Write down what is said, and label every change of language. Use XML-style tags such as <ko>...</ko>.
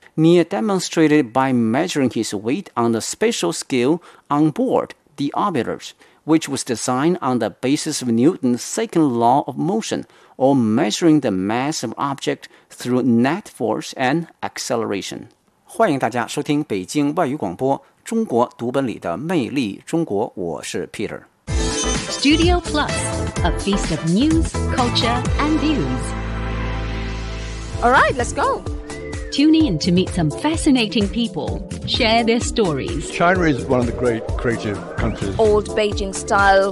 <en>Nie demonstrated by measuring his weight on the special scale on board the orbiter, which was designed on the basis of Newton's second law of motion, or measuring the mass of object through net force and acceleration.</en> <zh>欢迎大家收听北京外语广播，中国读本里的魅力中国，我是 Peter。</zh> <en>Studio Plus, a feast of news, culture, and views. All right, let's go. Tune in to meet some fascinating people. Share their stories. China is one of the great creative countries. Old Beijing style.</en>